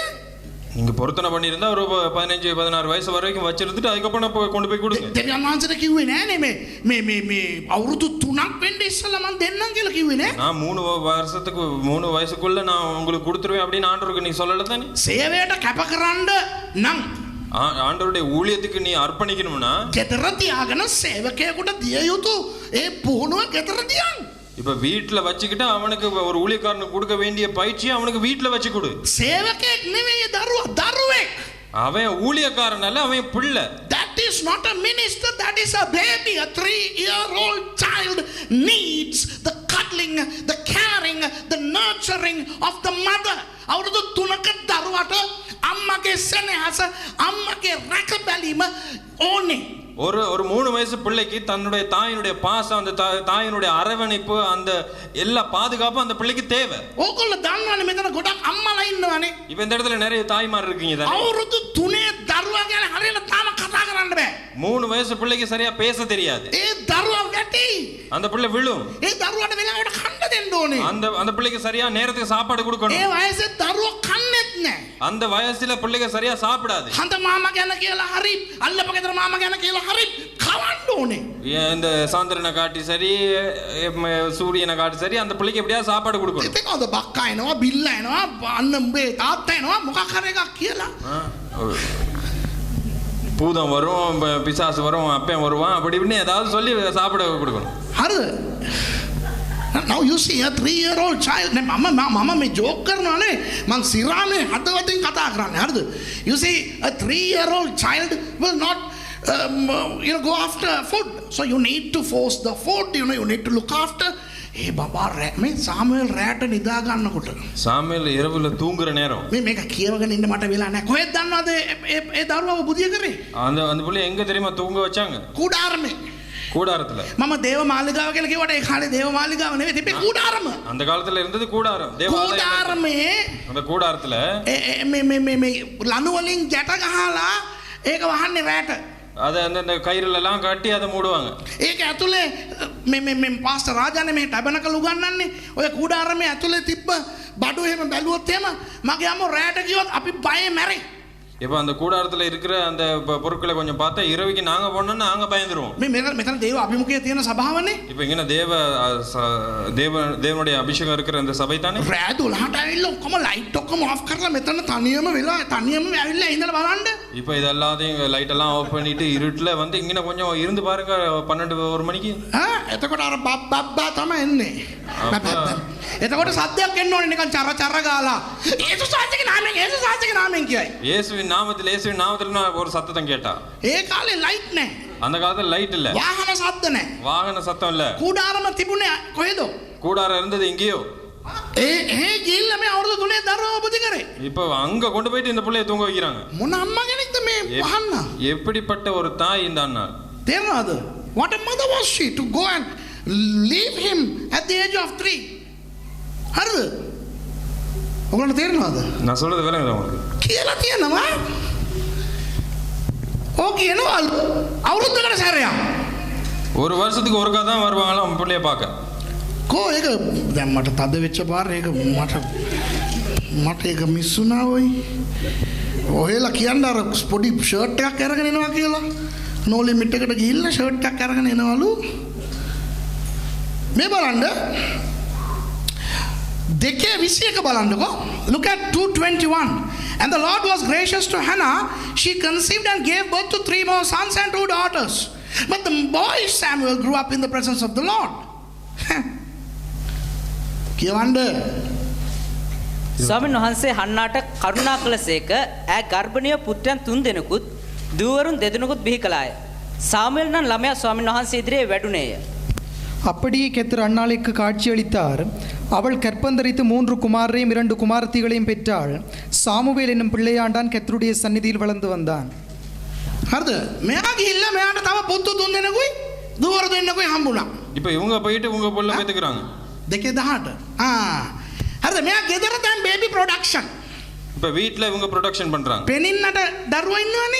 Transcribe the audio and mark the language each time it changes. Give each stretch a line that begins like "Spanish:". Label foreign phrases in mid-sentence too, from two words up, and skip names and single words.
Tamil: நீங்க பொருத்தனை பண்ணியிருந்தா ஒரு 15-16 வயசு வரைக்கும் வச்சிருந்துட்டு அதுக்கப்புறம் கொண்டு போய் கொடுங்க.
Sinhala: දෙවියන් වහන්සේට කිව්වේ නෑනේ මේ අවුරුදු 3ක් වෙන්න ඉස්සලා මම දෙන්නම් කියලා කිව්වේ නෑ.
Tamil: நான் 3 வயசுக்குள்ள நான் உங்களுக்கு கொடுத்துருவேன் அப்படின்னு ஆண்டவருக்கு நீ சொல்லல தானே?
Sinhala: සේවයට කැප කරන්න නම්
Tamil: ஆண்டவருடைய ஊழியத்துக்கு நீ அர்ப்பணிக்கணும்னா
Sinhala: ගෙදර තියාගෙන සේවකයෙකුට දිය යුතු ඒ පුහුණුව ගෙදර තියන්න.
Tamil: இப்ப வீட்ல வச்சுக்கிட்டு அவனுக்கு ஒரு ஊழியக்காரனுக்கு கொடுக்க வேண்டிய பயிற்சியை அவனுக்கு வீட்ல வச்சு கொடு.
Sinhala: සේවකෙක් නෙවෙයි දරුවා, දරුවෙක්.
Tamil: அவன் ஊழியக்காரன் அல்ல, அவன் பிள்ளை.
English: That is not a minister, that is a baby. A 3-year-old child needs the cuddling, the caring, the nurturing of the mother.
Sinhala: අවුරුදු 3ක දරුවට අම්මගේ සෙනෙහස, අම්මගේ රැක බැලීම ඕනේ.
Tamil: ஒரு 3 வயசு பிள்ளைக்கு தன்னுடைய தாயினுடைய பாசம், அந்த தாயினுடைய அரவணைப்பு, அந்த எல்லா பாதுகாப்பும் அந்த பிள்ளைக்கு தேவை.
Sinhala: ඕගොල්ලෝ දන්නවනේ මෙතන ගොඩක් අම්මලා ඉන්නවනේ.
Tamil: இப்ப இந்த இடத்துல நிறைய தாய்மார் இருக்கீங்க தானே.
Sinhala: අවුරුදු 3 දරුවා ගැන හරියට තාම කතා කරන්න බෑ.
Tamil: 3 வயசு பிள்ளைக்கு சரியா பேச தெரியாது.
Sinhala: ඒ දරුවා වැටි.
Tamil: அந்த பிள்ளை விழும்.
Sinhala: ඒ දරුවාට වෙලාවට කන්න දෙන්න ඕනේ.
Tamil: அந்த பிள்ளைக்கு சரியா நேரத்துக்கு சாப்பாடு கொடுக்கணும்.
Sinhala: ඒ වයසේ දරුවා කන්නේත් නැහැ.
Tamil: அந்த வயசுல பிள்ளைங்க சரியா சாப்பிடாது.
Sinhala: හන්ද මාමා ගැන කියලා හරි, අල්ලපගෙදර මාමා ගැන කියලා හරි කවන්න ඕනේ.
Tamil: இந்த சாந்திரனை காட்டி சரி, சூரியனை காட்டி சரி, அந்த பிள்ளைக்கு எப்படியா சாப்பாடு கொடுக்கணும்.
Sinhala: ඉතින් ඔද බක්කා එනවා, බිල්ලා එනවා, අන්න උඹේ තාත්තා එනවා, මොකක් හරි එකක් කියලා.
Tamil: பூதம் வரும், பிசாசு வரும், அப்பன் வருவான், அப்படி இப்படின்னு ஏதாவது சொல்லி சாப்பிட கொடுக்கணும்.
Sinhala: හරිද?
English: Now you see a 3-year-old child.
Sinhala: මම මේ ජෝක් කරනවානේ. මං සිරානේ හදවතින් කතා කරන්නේ. හරිද?
English: You see a 3-year-old child will not go after food. So you need to force the food. You need to look after.
Sinhala: ඒ බබා මේ සාමුවෙල් රැට නිදා ගන්නකොට,
Tamil: சாமுவேல் இரவுல தூங்குற நேரம்
Sinhala: මේක කියවගෙන ඉන්න මට වෙලා නැහැ. කොහෙද දන්නවද ඒ දරුවව බුදිය කරේ?
Tamil: அந்த புள்ளை எங்க தெரியுமா தூங்க வச்சாங்க?
Sinhala: කුඩාරමේ.
Tamil: கூடாரத்துல.
Sinhala: මම දේව මාලිගාව කියලා කිව්වට ඒ කාලේ දේව මාලිගාව නෙවෙයි, තිබේ කුඩාරම.
Tamil: அந்த காலத்துல இருந்தது கூடாரம்.
Sinhala: කුඩාරමේ
Tamil: அந்த கூடாரத்துல
Sinhala: මේ ලනු වලින් ගැට ගහලා ඒක වහන්නේ රැට.
Tamil: அதை அந்த கயிறுல எல்லாம் கட்டி அதை மூடுவாங்க.
Sinhala: ඒක ඇතුලේ මේ පාස්ටර් රාජානේ මේ ටැබනකල් උගන්වන්නේ. ඔය කුඩාරමේ ඇතුලේ තිබ්බ බඩු එහෙම බැලුවොත් එහෙම මගේ අම්මෝ රැට ගියොත් අපි බයෙන් මැරෙයි.
Tamil: இப்போ அந்த கூடாரத்துல இருக்கிற அந்த பொருட்களை கொஞ்சம் பார்த்தா இரவுக்கு நாங்க போனோம்னா நாங்க பயந்துருவோம்.
Sinhala: මෙතන දේව අභිමුඛයේ තියෙන සභාවනේ.
Tamil: இப்போ இங்க தேவனுடைய அபிஷேகம் இருக்கிற அந்த சபை தானே.
Sinhala: රෑ 12ට ඇවිල්ලා ඔක්කොම ලයිට් ඔක්කොම ආෆ් කරලා මෙතන තනියම වෙලා තනියම ඇවිල්ලා ඉඳලා බලන්න.
Tamil: இப்போ இதெல்லாத்தையும் லைட் எல்லாம் ஆஃப் பண்ணிட்டு இருட்டுல வந்து இங்க கொஞ்சம் இருந்து பாருங்க 12 மணிக்கு.
Sinhala: එතකොට අර බබ්බා තමයි එන්නේ. එතකොට සද්දයක් එන්න ඕනේ නිකන් චර චර ගාලා. යේසුස් වහන්සේගේ නාමයෙන්, යේසුස් වහන්සේගේ නාමයෙන් කියයි.
Tamil: இயேசுவின் நாமத்துல ஒரு சத்தம் கேட்டா.
Sinhala: ඒ කාලේ ලයිට් නැහැ.
Tamil: அந்த காலத்துல லைட் இல்ல.
Sinhala: වාහන සද්ද නැහැ.
Tamil: வாகன சத்தம் இல்ல.
Sinhala: කුඩාරම තිබුණේ කොහෙද?
Tamil: கூடாரம் இருந்தது எங்கேயோ.
Sinhala: ඒ ගිහිල්ලා මේ අවුරුදු 3 දරුවව බුදි කරේ.
Tamil: இப்போ அங்க கொண்டு போயிட்டு இந்த புள்ளைய தூங்க வைக்கிறாங்க.
Sinhala: මොන අම්මා කෙනෙක්ද මේ වහන්න?
Tamil: எப்படிப்பட்ட ஒரு தாய் இந்த அண்ணா.
Sinhala: තේරෙනවද?
English: What a mother was she to go and leave him at the age of 3.
Sinhala: හරිද? ඔයගොල්ලෝ තේරෙනවද?
Tamil: நான் சொல்றது விளங்குதா உங்களுக்கு?
Sinhala: කියලා තියෙනවා. ඕක කියනවා අවුරුද්දකට සැරයක්.
Tamil: ஒரு வருஷத்துக்கு ஒருக்கா தான் வருவாங்களாம் பிள்ளைய பார்க்க.
Sinhala: කෝ ඒක දැන් මට තද වෙච්ච පාර ඒක මට ඒක මිස් වුණා වෙයි. ඔහෙලා කියන්න අර පොඩි ෂර්ට් එකක් අරගෙන එනවා කියලා. නෝ ලිමිට් එකට ගිහිල්ලා ෂර්ට් එකක් අරගෙන එනවලු. මේ බලන්න. 2:21 බලන්නකෝ.
English: Look at 2:21. And the Lord was gracious to Hannah. She conceived and gave birth to 3 more sons and 2 daughters. But the boy Samuel grew up in the presence of the Lord.
Sinhala: කියවන්න. ස්වාමීන් වහන්සේ හන්නාට කරුණා කළසේක ඈ ගර්භණීය පුත්‍රයන් 3 දෙනෙකුත් දූවරුන් 2 දෙනෙකුත් බිහි කළාය. சாமுவேல் නම් ළමයා ස්වාමීන් වහන්සේ ඉදිරියේ වැඩුණේය.
Tamil: அப்படியே கெத்தர் அன்னாளுக்கு காட்சியளித்தார். அவள் கற்பந்தரித்து 3 குமாரரையும் 2 குமாரத்திகளையும் பெற்றாள். சாமுவேல் என்னும் பிள்ளையாண்டான் கெத்தருடைய சந்நிதியில் வளர்ந்து வந்தான்.
Sinhala: හරිද? මෙයා ගිහිල්ලා මෙයාට තව පුතු 3 දෙනෙකුයි දූවරු 2 දෙනෙකුයි හම්බුණා.
Tamil: இப்போ இவங்க போயிட்டு உங்க புள்ள பெத்துக்கறாங்க. 2:18.
Sinhala: හරිද? මෙයා ගෙදර දැන්
English: baby production.
Tamil: இப்போ வீட்ல இவங்க ப்ரொடக்ஷன் பண்றாங்க.
Sinhala: පෙනින්නට දරුවෝ ඉන්නවනේ.